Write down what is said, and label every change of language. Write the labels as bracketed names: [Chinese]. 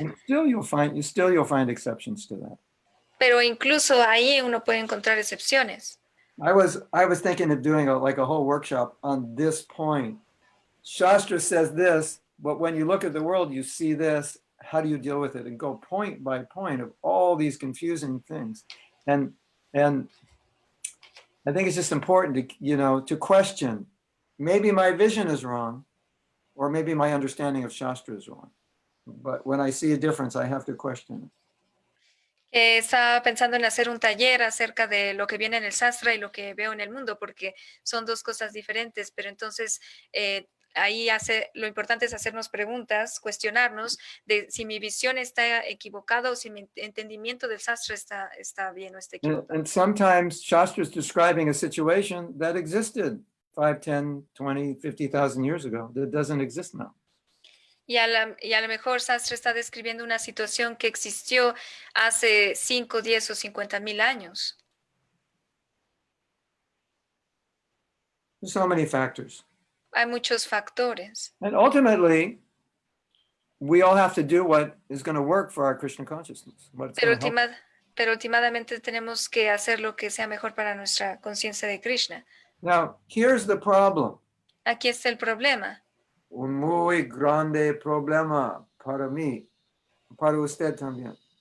[English] And still you'll find exceptions to that. [Spanish] Pero incluso ahí uno puede encontrar excepciones. [English] I was thinking of doing a whole workshop on this point. Shastra says this, but when you look at the world, you see this. How do you deal with it? And go point by point of all these confusing things. And I think it's just important to, to question. Maybe my vision is wrong, or maybe my understanding of Shastra is wrong. But when I see a difference, I have to question it. [Spanish] Estaba pensando en hacer un taller acerca de lo que viene en el sastra y lo que veo en el mundo, porque son dos cosas diferentes, pero entonces ahí lo importante es hacernos preguntas, cuestionarnos de si mi visión está equivocada o si mi entendimiento del sastra está bien o está equivocado. [English] And sometimes Shastra is describing a situation that existed 5, 10, 20, 50,000 years ago that doesn't exist now. [Spanish] Y a lo mejor Sastra está describiendo una situación que existió hace 5, 10 o 50,000 años. [English] There's so many factors. [Spanish] Hay muchos factores. [English] And ultimately, we all have to do what is going to work for our Krishna consciousness. [Spanish] Pero últimamente tenemos que hacer lo que sea mejor para nuestra conciencia de Krishna. [English] Now, here's the problem. [Spanish] Aquí está el problema. Un muy grande problema para mí, para usted también.